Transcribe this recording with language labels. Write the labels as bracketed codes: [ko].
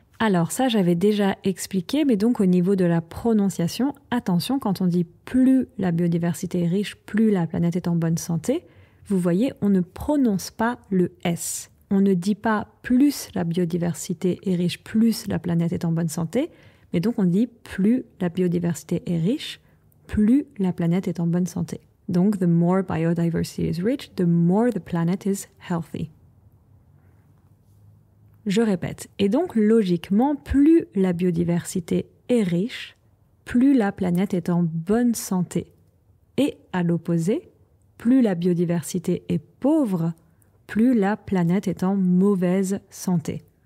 [fr] Alors ça, j'avais déjà expliqué, mais donc au niveau de la prononciation, attention, quand on dit plus la biodiversité est riche, plus la planète est en bonne santé, vous voyez, on ne prononce pas le S. On ne dit pas plus la biodiversité est riche, plus la planète est en bonne santé, mais donc on dit plus la biodiversité est riche, plus la planète est en bonne santé. [en] Donc, the more biodiversity is rich, the more the planet is healthy. [fr] Je répète. Et donc, logiquement, plus la biodiversité est riche, plus la planète est en bonne santé. Et à l'opposé, plus la biodiversité est pauvre, plus la planète est en mauvaise santé.